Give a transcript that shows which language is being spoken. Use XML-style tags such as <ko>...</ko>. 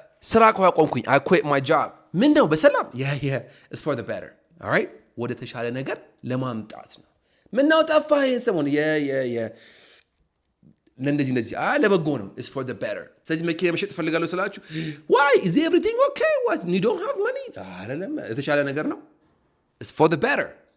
<am>ስራ ቆምኩኝ</am> <en>I quit my job.</en> <am>ምን ነው በሰላም</am> <en>it's for the better.</en> <am>all right ወደ ተሻለ ነገር ለማምጣት ነው። ምን ነው ጠፋህ ይሄን ሰሞን ለእንደዚህ ለበጎ ነው</am> <en>it's for the better.</en> <am>ስለዚህ መኪና መሸጥ እፈልጋለሁ ስላችሁ</am> <en>why is everything okay what you don't have money</en> <am>አይደለም የተሻለ ነገር ነው</am> <en>it's for the better.</en>